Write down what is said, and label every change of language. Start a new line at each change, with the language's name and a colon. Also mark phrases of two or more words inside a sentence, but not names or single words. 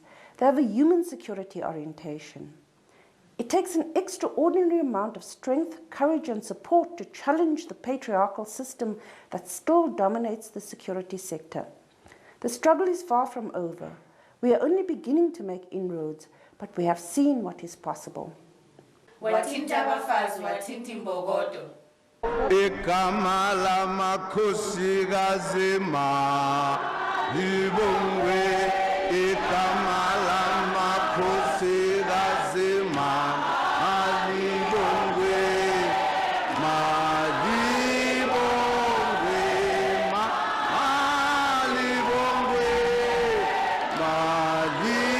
English: They have a human security orientation. It takes an extraordinary amount of strength, courage and support to challenge the patriarchal system that still dominates the security sector. The struggle is far from over. We are only beginning to make inroads, but we have seen what is possible.
Zulu: Igama lamakhosikazi malibongwe, igama lamakhosikazi malibongwe, malibongwe, malibongwe, malibongwe.